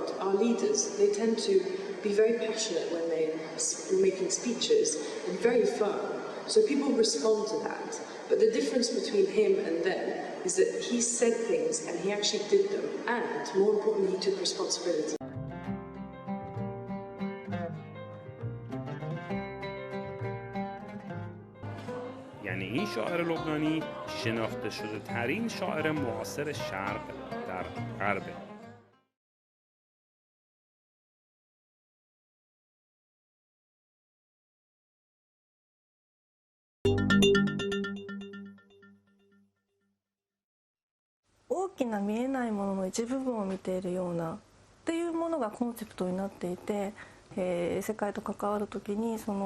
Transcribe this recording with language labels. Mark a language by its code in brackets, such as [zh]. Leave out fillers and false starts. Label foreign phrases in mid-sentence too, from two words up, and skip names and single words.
[en] Our leaders, they tend to be very passionate when they're making speeches and very firm. So people respond to that. But the difference between him and them is that he said things and he actually did them. And more importantly, he took responsibility. [fa] یعنی این شاعر لبنانی شناخته شده ترین شاعر معاصر شرق در غربه. [ja] 大きな見えないものの一部分を見ているようなっていうものがコンセプトになっていて、世界と関わるときに